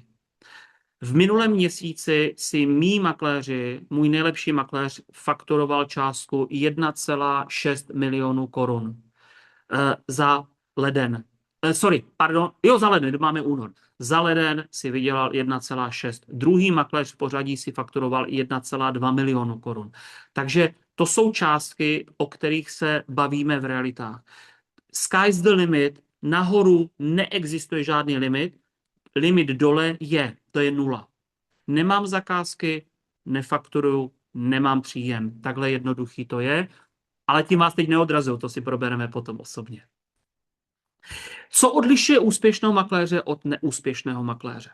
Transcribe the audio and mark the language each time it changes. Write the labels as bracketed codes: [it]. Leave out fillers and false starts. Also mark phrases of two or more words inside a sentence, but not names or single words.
[cs] V minulém měsíci si můj nejlepší makléř fakturoval částku 1,6 milionů korun za leden. Za leden, máme únor. Za leden si vydělal 1,6. Druhý makléř v pořadí si fakturoval 1,2 milionu korun. Takže to jsou částky, o kterých se bavíme v realitách. [en] Sky's the limit, [cs] nahoru neexistuje žádný limit, limit dole to je 0. Nemám zakázky, nefakturuju, nemám příjem. Takhle jednoduchý to je, ale tím vás teď neodrazuju, to si probereme potom osobně. Co odlišuje úspěšného makléře od neúspěšného makléře?